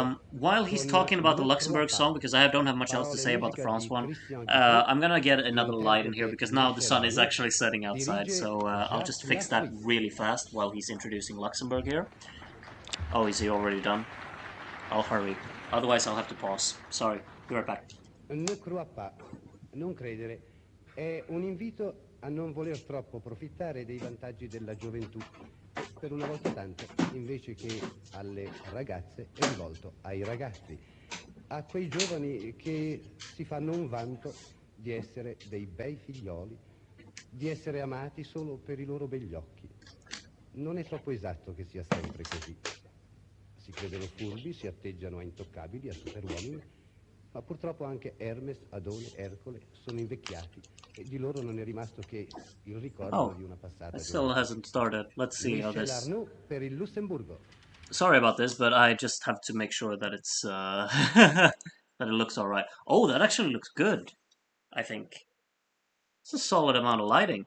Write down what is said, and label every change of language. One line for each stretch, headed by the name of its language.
English: While he's talking about the Luxembourg song, because I don't have much else to say about the France one, I'm gonna get another light in here, because now the sun is actually setting outside, so I'll just fix that really fast while he's introducing Luxembourg here. Oh, is he already done? I'll hurry. Otherwise, I'll have to pause. Sorry. Be right back.
French: Ne crois pas,
Italian: non credere, è un invito a non voler troppo approfittare dei vantaggi della gioventù. Per una volta tanto, invece che alle ragazze, è rivolto ai ragazzi, a quei giovani che si fanno un vanto di essere dei bei figlioli, di essere amati solo per i loro begli occhi. Non è troppo esatto che sia sempre così. Si credono furbi, si atteggiano a intoccabili, a superuomini, ma purtroppo anche Hermes, Adone, Ercole sono invecchiati e di loro non è rimasto che il ricordo di una passata
English: it still hasn't started. Let's see how this...
Italian: Arnaud per il Lussemburgo.
English: Sorry about this, but I just have to make sure that it's that it looks alright. Oh, that actually looks good, I think. It's a solid amount of lighting.